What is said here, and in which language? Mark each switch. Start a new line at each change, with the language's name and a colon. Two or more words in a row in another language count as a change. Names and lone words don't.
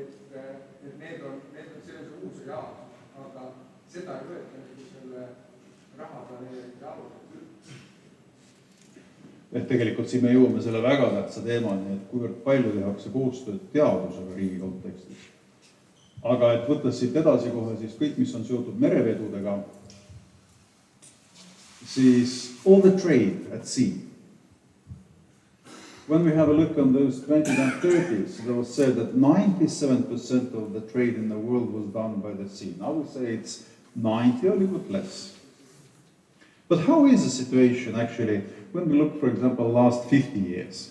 Estonian: Et need on see uus reaalsus, aga seda ei võeta selle raha planeerimise alused üldse? et tegelikult siin me jõuame selle väga tähtsa teemani, et kuivõrd palju tehakse koostööd teadusega riigi kontekstis. Aga et võttes siit edasi kohe siis kõik, mis on seotud merevedudega, siis
English: all the trade at sea. When we have a look on those 20s and 30s, it was said that 97% of the trade in the world was done by the sea. Now we say it's 90 or a little bit less. But how is the situation actually when we look, for example, the last 50 years?